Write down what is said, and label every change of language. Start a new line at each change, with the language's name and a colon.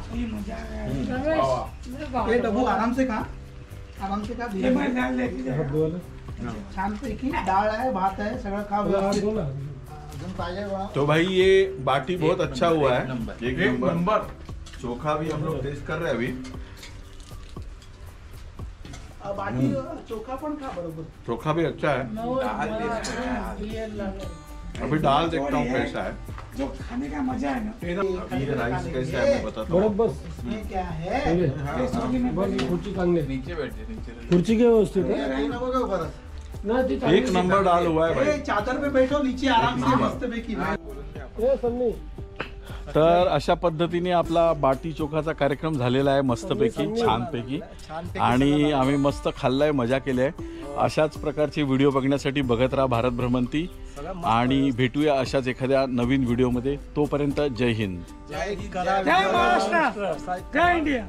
Hindi: ये डब्बू आराम से खा, आराम से खा,
Marathi: छान पैकी डाळ आहे, भात आहे, सगळं खा व्यवस्थित। अजून पाहिजे बा?
Hindi: तो भाई ये बाटी बहुत अच्छा हुआ है, एक नंबर। चोखा भी हम लोग टेस्ट कर रहे हैं अभी।
Marathi: बाटी चोखा पण खा बरोबर।
Hindi: चोखा भी अच्छा है, अभी दाल देखता हूँ कैसा है। जो खाने का मजा है ना, ये राइस कैसा है मैं बताता हूँ। इसमें क्या है, नीचे बैठे नीचे।
Marathi: खुर्ची के व्यवस्थित है हे नको घेऊ परत.
Hindi: एक नंबर दाल हुआ है ए, भाई। चादर पे बैठो नीचे आराम से मस्त पैकी।
Marathi: तर अशा पद्धतीने आपला बाटी चोखाचा कार्यक्रम झालेला आहे, मस्तपैकी छानपैकी, आणि आम्ही मस्त खाल्लाय, मजा केली आहे। अशाच प्रकारचे व्हिडिओ बघण्यासाठी बघत राहा भारत भ्रमंती, आणि भेटूया अशाच एखाद्या नवीन व्हिडिओमध्ये। तोपर्यंत जय हिंद, जय महाराष्ट्र, जय इंडिया।